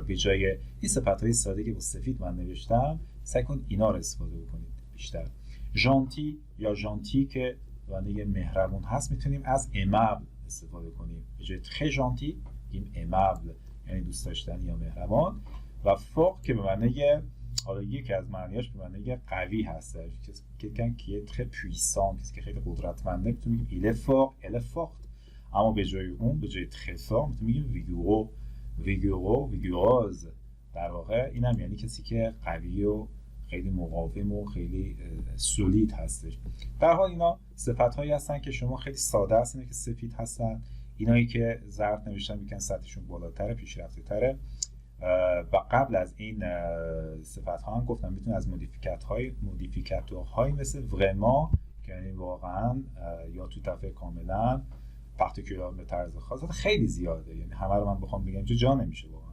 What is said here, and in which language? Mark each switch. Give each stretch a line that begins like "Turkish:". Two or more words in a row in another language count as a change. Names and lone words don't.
Persian: به جای این صفت‌های ساده که با سفید من نوشتم، سعی کنید اینا رو استفاده بکنید بیشتر. ژانتی یا ژانتی که معنی مهربون هست، میتونیم از ایمابل استفاده کنیم. به جای
French: très gentil
Persian: بگیم ایمابل، یعنی دوست داشتنی یا مهربان. و فوق که به معنی، حالا یکی از معنیاش به معنی قوی هست،
French: quelqu'un qui est très puissant،
Persian: کسی که خیلی قدرتمنده، میتونیم بگیم
French: il est fort، elle est forte.
Persian: اما به جای اون، به جای
French: très fort
Persian: میتونیم بگیم
French: vigoureux، vigoureux، vigoureuse.
Persian: در واقع اینم یعنی کسی که قوی و خیلی مقاوم و خیلی سولید هستش. در حال اینا صفت‌هایی هستن که شما خیلی ساده است، اینا که سفید هستن، اینایی که زرد نوشتن میگن سطحشون بالاتره، پیشرفته‌تره. و قبل از این صفت‌ها هم گفتم میتونه از مودیفیکاتورهای مثل vraiment که یعنی واقعا، یا تو دفعه کاملا، پارتیکولار به طرز خاص، خیلی زیاده، یعنی همه رو من بخوام بگم جا نمیشه واقعا.